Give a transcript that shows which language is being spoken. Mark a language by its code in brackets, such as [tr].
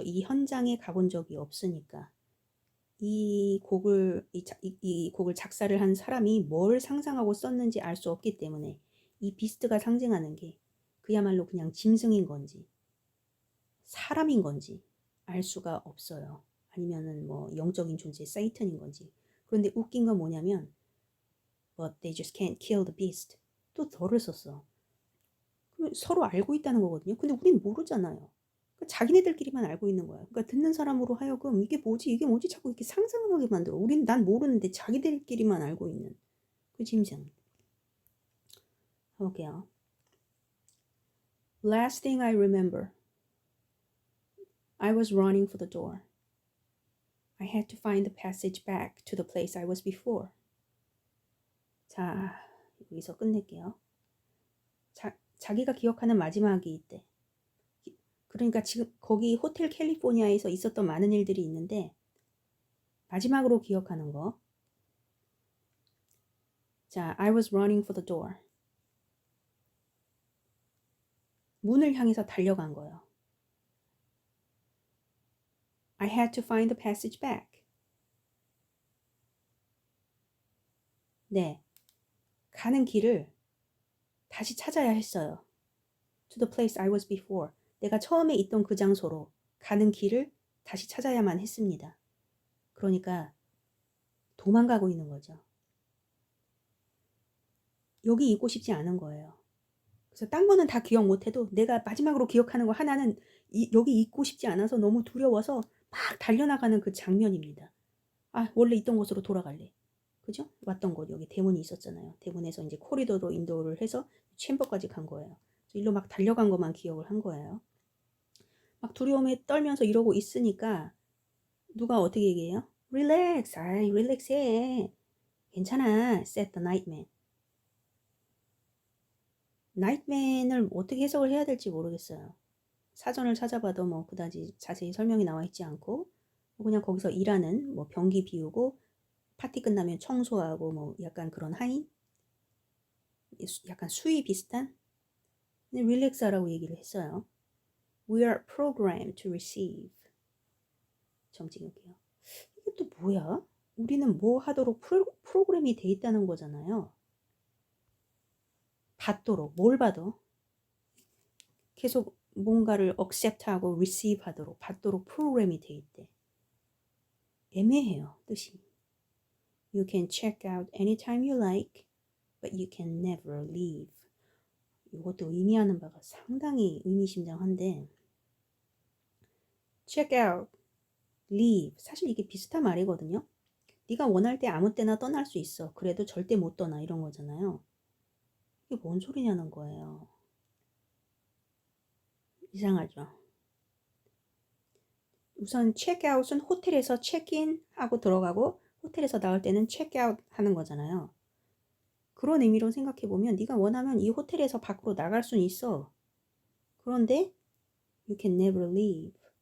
[ko] 이 현장에 가본 적이 없으니까. 이 곡을 작사를 한 사람이 뭘 상상하고 썼는지 알 수 없기 때문에 이 비스트가 상징하는 게 그야말로 그냥 짐승인 건지 사람인 건지 알 수가 없어요. 아니면은 뭐 영적인 존재 사이튼인 건지. 그런데 웃긴 건 뭐냐면 [en] But they just can't kill the beast. [ko] 또 덜을 썼어. 그럼 서로 알고 있다는 거거든요. 근데 우린 모르잖아요. 그러니까 자기네들끼리만 알고 있는 거야. 그러니까 듣는 사람으로 하여금 이게 뭐지 자꾸 이렇게 상상을 하게 만들어. 난 모르는데 자기들끼리만 알고 있는 그 짐승. 해볼게요. [en] Last thing I remember, I was running for the door. I had to find the passage back to the place I was before. [ko] 자, 여기서 끝낼게요. 자기가 기억하는 마지막이 있대. 그러니까 지금 거기 호텔 캘리포니아에서 있었던 많은 일들이 있는데 마지막으로 기억하는 거. [en] 자, I was running for the door. [ko] 문을 향해서 달려간 거예요. [en] I had to find the passage back. [ko] 네, 가는 길을 다시 찾아야 했어요. [en] To the place I was before. [ko] 내가 처음에 있던 그 장소로 가는 길을 다시 찾아야만 했습니다. 그러니까 도망가고 있는 거죠. 여기 있고 싶지 않은 거예요. 그래서 딴 거는 다 기억 못해도 내가 마지막으로 기억하는 거 하나는 여기 있고 싶지 않아서 너무 두려워서 막 달려나가는 그 장면입니다. 아, 원래 있던 곳으로 돌아갈래. 그죠? 왔던 곳, 여기 대문이 있었잖아요. 대문에서 이제 코리도로 인도를 해서 챔버까지 간 거예요. 일로 막 달려간 것만 기억을 한 거예요. 막 두려움에 떨면서 이러고 있으니까 누가 어떻게 얘기해요? [en] Relax, [ko] 아이, 릴렉스해. 괜찮아, [en] said the nightman. [ko] 나이트맨을 어떻게 해석을 해야 될지 모르겠어요. 사전을 찾아봐도 뭐 그다지 자세히 설명이 나와 있지 않고 그냥 거기서 일하는 뭐 변기 비우고 파티 끝나면 청소하고 뭐 약간 그런 하인? 약간 수위 비슷한? 근데 릴렉스하라고 얘기를 했어요. [en] We are programmed to receive. [ko] 점 찍을게요. 이게 또 뭐야? 우리는 뭐 하도록 프로그램이 돼 있다는 거잖아요. 받도록, 뭘 봐도 계속 뭔가를 accept하고 receive하도록 받도록 프로그램이 돼 있대. 애매해요, 뜻이. [en] You can check out anytime you like, but you can never leave. [ko] 이것도 의미하는 바가 상당히 의미심장한데 check out, leave. 사실 이게 비슷한 말이거든요. 네가 원할 때 아무 때나 떠날 수 있어. 그래도 절대 못 떠나 이런 거잖아요. 이게 뭔 소리냐는 거예요. 이상하죠. 우선 체크아웃은 호텔에서 체크인 하고 들어가고 호텔에서 나올 때는 체크아웃 하는 거잖아요. 그런 의미로 생각해 보면 네가 원하면 이 호텔에서 밖으로 나갈 수는 있어. 그런데 [en] you can never leave.